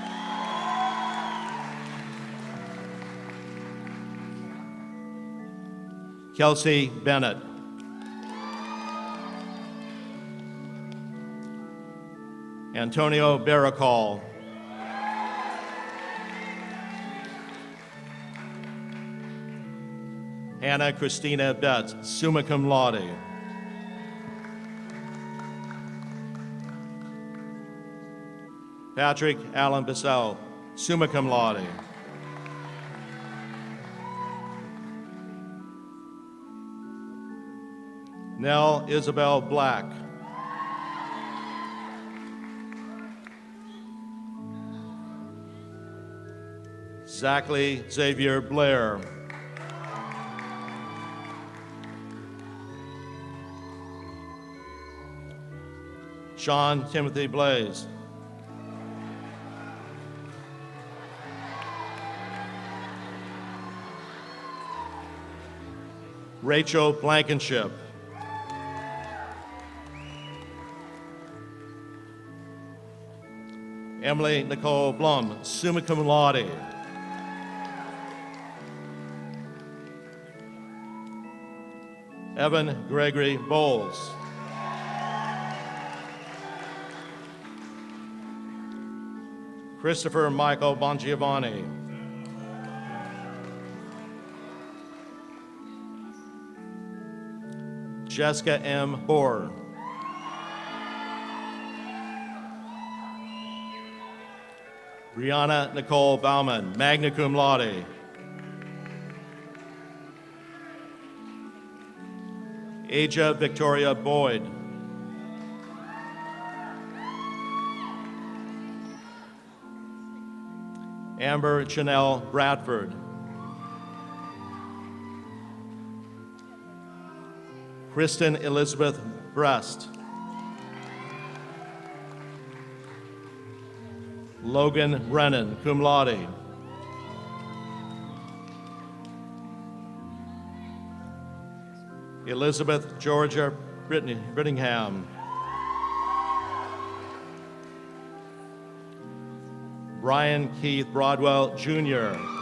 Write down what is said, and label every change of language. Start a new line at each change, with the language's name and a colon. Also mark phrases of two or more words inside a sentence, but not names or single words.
English: Kelsey Bennett. Antonio Baracol. Hannah Christina Betts,
Latin: summa cum laude.
English: Patrick Allen Bissell,
Latin: summa cum laude.
English: Nell Isabel Black. Zachary Xavier Blair. Sean Timothy Blaze. Rachel Blankenship. Emily Nicole Blum,
Latin: summa cum laude.
English: Evan Gregory Bowles. Christopher Michael Bongiovanni. Jessica M. Bohr. Brianna Nicole Bauman,
Latin: magna cum laude.
English: Aja Victoria Boyd. Amber Chanel Bradford. Kristen Elizabeth Brest. Logan Brennan,
Latin: cum laude.
English: Elizabeth Georgia Brittingham. Brian Keith Broadwell, Jr.